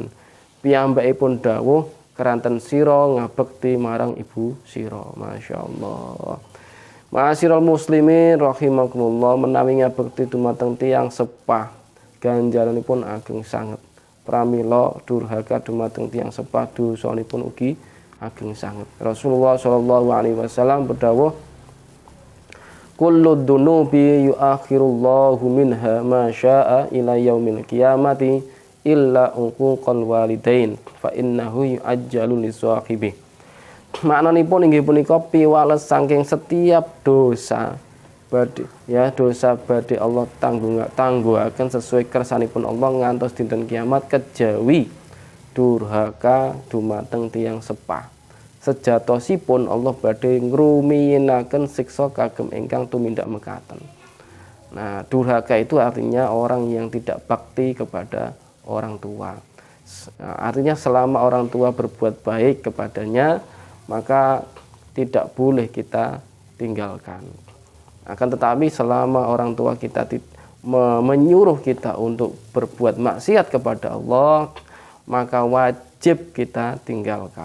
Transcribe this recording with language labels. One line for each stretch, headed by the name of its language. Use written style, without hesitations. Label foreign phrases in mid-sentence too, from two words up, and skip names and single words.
Javanese: Piyambakipun dawuh, keranten sira ngabekti marang ibu sira. Masyaallah.
Arabic: معاشر المسلمين رحمكم الله,
Javanese: menawi ngabekti dumateng tiyang sepah ganjaranipun ageng sanget. Pramila durhaka dumateng tiyang sepah dosanipun ugi ageng sanget.
Arabic: رسول الله صلى الله عليه وسلم berdawuh, كل الذنوب يؤخر الله منها ما شاء إلى يوم القيامة إلا عقوق الوالدين فإنه يعجل لصاحبه.
Javanese: Maknanipun inggih punika piwales saking setiap dosa dosa badhe Allah tangguhaken sesuai kersanipun Allah ngantos dinten kiamat kejawi durhaka dumateng tiyang sepah. Sejatosipun Allah badhe ngrumiinaken siksa kagem ingkang tumindak mekaten.
Indonesian: Nah, durhaka itu artinya orang yang tidak bakti kepada orang tua. Artinya selama orang tua berbuat baik kepadanya, maka tidak boleh kita tinggalkan. Akan tetapi selama orang tua kita menyuruh kita untuk berbuat maksiat kepada Allah, maka wajib kita tinggalkan.